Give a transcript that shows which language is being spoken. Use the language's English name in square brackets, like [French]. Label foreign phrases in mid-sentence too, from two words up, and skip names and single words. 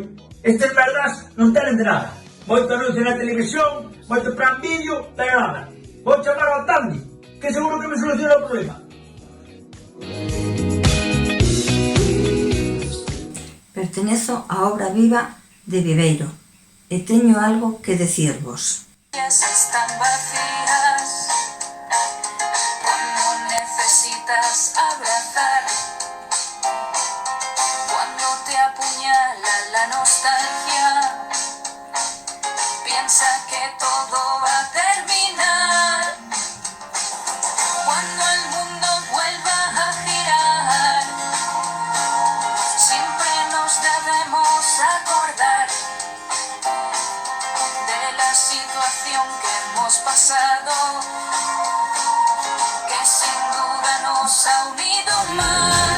[Galician] Estes merdas non tenen de nada. Moito anuncio na televisión, moito plan vídeo, pero nada. Vou chamar ao Tandy, que seguro que me soluciona o problema. Pertenezo á Obra Viva de Viveiro e teño algo que decirvos. [Spanish] Están vacías cuando necesitas abrazar, cuando te apuñala la nostalgia, piensa que todo va a terminar, cuando el mundo vuelva a girar, siempre nos debemos acordar de la situación que ha unido más.